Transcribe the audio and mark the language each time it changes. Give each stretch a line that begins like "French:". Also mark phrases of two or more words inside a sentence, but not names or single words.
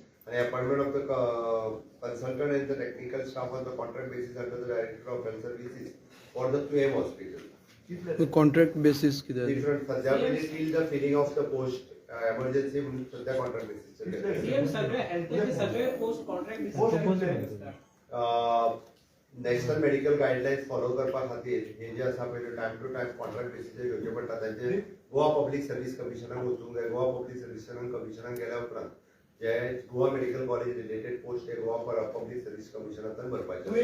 English: and appointment of the consultant and the technical staff on the contract basis under the Director of Health Services for the QM hospital. The contract basis किती Different
Konkani: सध्या पहिले
English: till the filling of the post emergency
Konkani: म्हणून सध्या
English: contract basis
Konkani: सीएम सगळे हेल्थचे सगळे पोस्ट कॉन्ट्रॅक्ट
English: national medical guidelines
Konkani: फॉलो करपा खातीर हे जे आसा पळय
English: time to time contract
Konkani: बेसिसचेर घेवचे पडटा तांचे गोवा पब्लीक सर्व्हिस कमिशनाक वचूंक जाय. गोवा पब्लीक सर्व्हिस कमिशनाक गेल्या उपरांत जे गोवा मेडिकल कॉलेज
English: related post
Konkani: हे गोवा पब्लीक सर्व्हिस कमिशनांतल्यान भरपाचे.